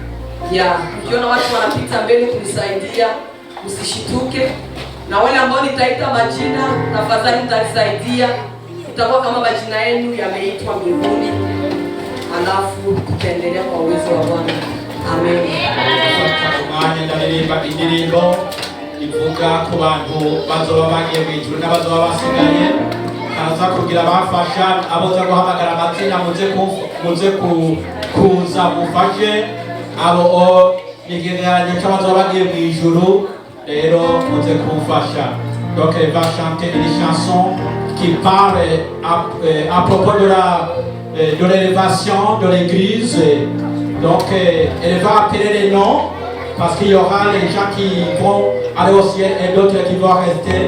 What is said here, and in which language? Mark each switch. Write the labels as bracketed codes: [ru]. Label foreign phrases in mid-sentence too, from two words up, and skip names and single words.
[sw] Ukiona watu wanapita mbele kunisaidia, usishituke. Na wale ambao nitaita majina, tafadhali mtanisaidia. Itakuwa kama majina yenu yameitwa mbinguni. Alafu tutaendelea kwa uwezo wa Bwana. Amen. [rn] Ivuga ku bantu bazoba bagiye mwijuru n'abazoba basigaye, kaza kugira bafasha aboza guhamagara amazina muze kuza mufashe abo nigereranyo cy'abazoba bagiye mwijuru, rero muze kumfasha. [fr] Donc elle va chanter une chanson qui parle à propos de l'élévation de l'église. Donc elle va appeler les noms, parce qu'il y aura les gens qui vont aller au ciel et d'autres qui vont rester.